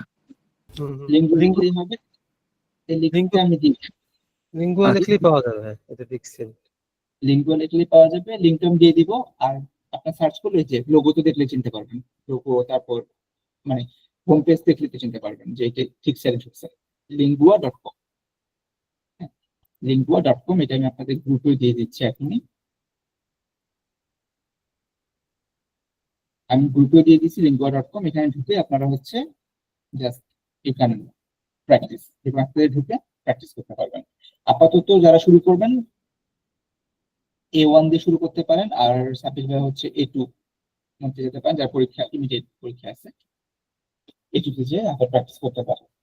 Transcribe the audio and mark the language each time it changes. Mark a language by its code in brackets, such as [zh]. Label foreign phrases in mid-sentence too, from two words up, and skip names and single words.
[bn] লিঙ্গুয়া লিখলেই হবে, এই লিঙ্কটা আমি দিই। লিঙ্গুয়া লিখলেই পাওয়া যাবে, হ্যাঁ এটা দেখছি। লিঙ্গুয়া লিখলেই পাওয়া যাবে, লিঙ্কটা আমি দিয়ে দিব। আর আপনার সার্চ করলে যে লোগো তো দেখলে চিনতে পারবেন, লোগো, তারপর মানে [en] home page [bn] দেখলে তো চিনতে পারবেন যে এটা ঠিক সাইডে ঢুকছে। lingua.com, lingua.com, এটা আমি আপনাদের গ্রুপে দিয়ে দিচ্ছি এখনই। আমি গ্রুপে দিয়ে দিচ্ছি lingua.com, এখানে ঢুকে আপনারা হচ্ছে [en] just you can practice, [bn] এবং আপনাদের ঢুকে প্র্যাকটিস করতে পারবেন। আপাতত যারা শুরু করবেন A1 দিয়ে শুরু করতে পারেন, আর সাব্বির ভাই হচ্ছে A2 মধ্যে যেতে পারেন, যার পরীক্ষা ইমিডিয়েট পরীক্ষা আছে, A2 তে যেয়ে আবার প্র্যাকটিস করতে পারেন।